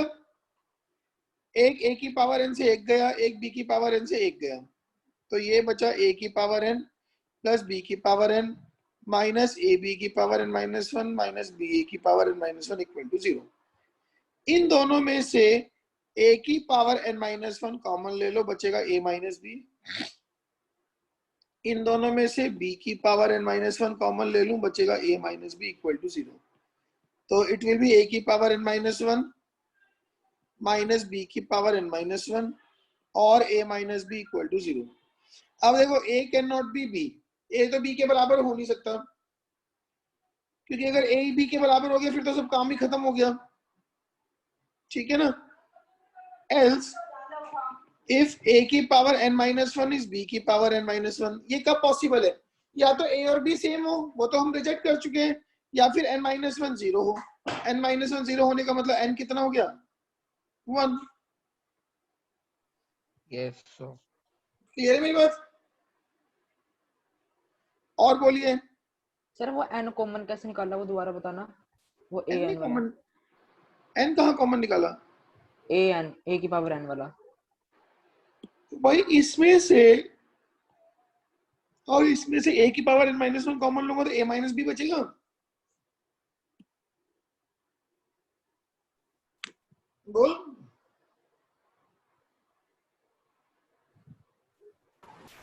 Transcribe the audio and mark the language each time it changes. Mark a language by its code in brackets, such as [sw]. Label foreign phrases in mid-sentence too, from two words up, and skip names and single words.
[hi] एक a की पावर n से एक गया, एक b की पावर n से एक गया, तो ये बचा a की पावर n प्लस b की पावर n माइनस ए बी की पावर n माइनस 1 माइनस बी ए की पावर n माइनस 1 [en] equal to [hi] 0। इन दोनों में से a की पावर n माइनस 1 कॉमन ले लो, बचेगा a माइनस बी। इन दोनों में से b की पावर n माइनस 1 कॉमन ले लूं, बचेगा a माइनस बी [en] equal to [hi] 0। तो [en] it will be [hi] a की पावर n माइनस 1 माइनस b की पावर n माइनस 1 और a माइनस बी [en] equal to [hi] 0। अब देखो, a [en] can not be [hi] b, a तो b के बराबर हो नहीं सकता, क्योंकि अगर a b के बराबर हो गया फिर तो सब काम ही खत्म हो गया, ठीक है ना। [en] else if [hi] a की पावर n माइनस 1 इज b की पावर n माइनस 1, ये कब पॉसिबल है? या तो a और b सेम हो, वो तो हम रिजेक्ट कर चुके हैं, या फिर n माइनस 1 0 हो। n माइनस 1 0 होने का मतलब n कितना हो गया? 1। [en] yes sir. [hi] क्लियर है मेरी बात? और बोलिए। सर वो n कॉमन कैसे निकाला, वो दोबारा बताना। वो a n n वाला, कॉमन, n कहाँ कॉमन निकाला? a n a की पावर n वाला। भाई इसमें से और इसमें से a की पावर n माइनस 1 कॉमन लूंगा तो a माइनस बी बचेगा। बोल।